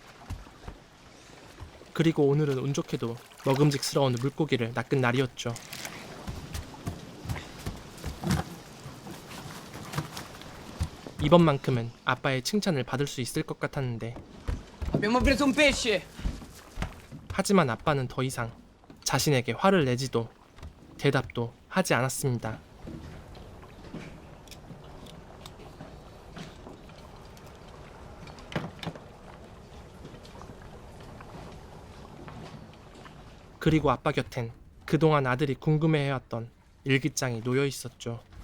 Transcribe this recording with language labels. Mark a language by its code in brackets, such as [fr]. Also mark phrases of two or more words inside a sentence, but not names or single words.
[ko] 그리고 오늘은 운 좋게도 먹음직스러운 물고기를 낚은 날이었죠. 이번만큼은 아빠의 칭찬을 받을 수 있을 것 같았는데 [it] Abbiamo preso un pesce! [ko] 하지만 아빠는 더 이상 자신에게 화를 내지도 대답도 하지 않았습니다. 그리고 아빠 곁엔 그동안 아들이 궁금해해왔던 일기장이 놓여 있었죠.